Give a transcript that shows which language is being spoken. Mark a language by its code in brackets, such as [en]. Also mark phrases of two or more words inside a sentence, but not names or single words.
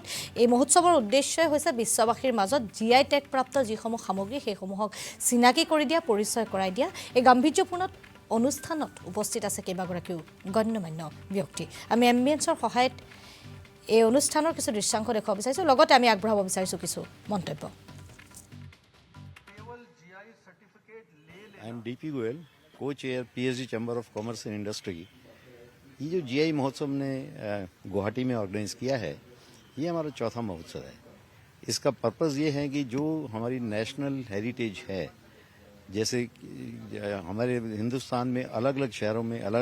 [as] এই মহোৎসৱৰ উদ্দেশ্যই হৈছে বিশ্ববাসীৰ মাজত [en] GI tag [as] প্ৰাপ্ত যিসমূহ সামগ্ৰী সেইসমূহক চিনাকি কৰি দিয়া, পৰিচয় কৰাই দিয়া। এই গাম্ভীৰ্যপূৰ্ণ অনুষ্ঠানত উপস্থিত আছে কেইবাগৰাকীও গণ্যমান্য ব্যক্তি। আমি এম্বিয়েন্সৰ সহায়ত এই অনুষ্ঠানৰ কিছু দৃশ্যাংশ দেখুৱাব বিচাৰিছোঁ, লগতে আমি আগবঢ়াব বিচাৰিছোঁ কিছু মন্তব্য। [en] I am DP Goyal, co-chair PHD Chamber of Commerce and Industry. [hi] ये जो जीआई महोत्सव ने गुवाहाटी में ऑर्गेनाइज किया है, ये हमारा चौथा महोत्सव है। इसका पर्पस ये है कि जो हमारी [en] national heritage [hi] है, जैसे हमारे हिंदुस्तान में अलग अलग शहरों में, अलग